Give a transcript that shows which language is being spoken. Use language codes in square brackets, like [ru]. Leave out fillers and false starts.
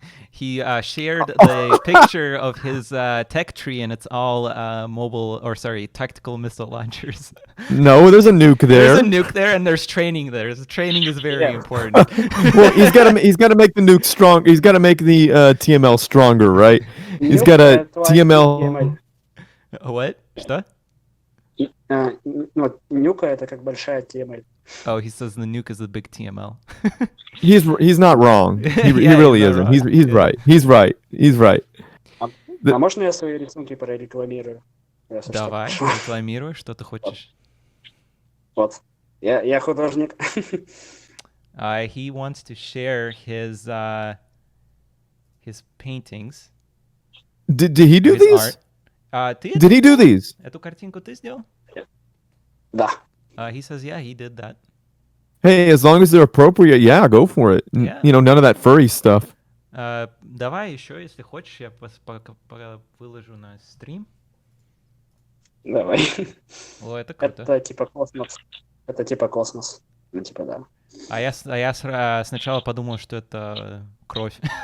[en] He shared the picture of his tech tree, and it's all tactical missile launchers. No, there's a nuke there. There's a nuke there, and there's training there. The training is very important. Well, he's got to make the nuke strong. He's got to make the TML stronger, right? He's got to TML. What? [ru] Что? Нюка это как большая TML. [en] Oh, he says the nuke is a big TML. He's not wrong. He really isn't. He's right. He's right. [ru] А можно я свои рисунки прорекламирую? Давай, рекламируй, что ты хочешь. Вот. Я художник. [en] He wants to share his paintings. Did he do these? Did he do these? [ru] Эту картинку ты сделал? Да. [en] He says, yeah, he did that. Hey, as long as they're appropriate, yeah, go for it. Yeah. You know, none of that furry stuff. [ru] Давай еще, если хочешь, я выложу на стрим. Давай. О, это круто. Это типа космос. Это типа космос. Ну, типа, да. А я сначала подумал, что это кровь.